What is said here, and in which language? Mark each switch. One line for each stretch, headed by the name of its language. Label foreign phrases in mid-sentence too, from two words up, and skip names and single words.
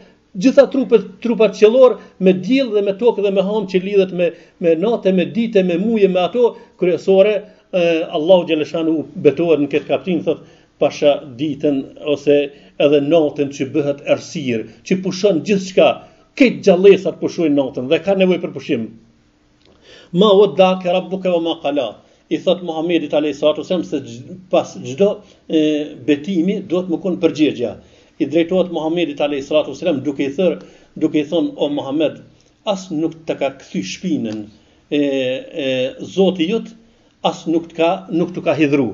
Albanian: Gjitha trupat qiellor me diell dhe me tokë dhe me ham që lidhet me natë, me ditë, me muje, me ato kryesore, Allahu xhaleshanu betohet në këtë kapitull, thot pasha ditën ose edhe natën që bëhet errësirë, që pushon gjithçka, këtë gjallësat pushojnë natën dhe ka nevojë për pushim.
Arabic: ما ودعك ربك وما قلى.
Albanian: I thot Muhamedit
Arabic: عليه الصلاة والسلام
Albanian: se pas çdo betimi do të më kon përgjigja. I drejtohet Muhamedit
Arabic: عليه الصلاة والسلام
Albanian: duke i thonë o Muhammed, as nuk të ka kthy shpinën Zoti jot, as nuk të ka hidhru.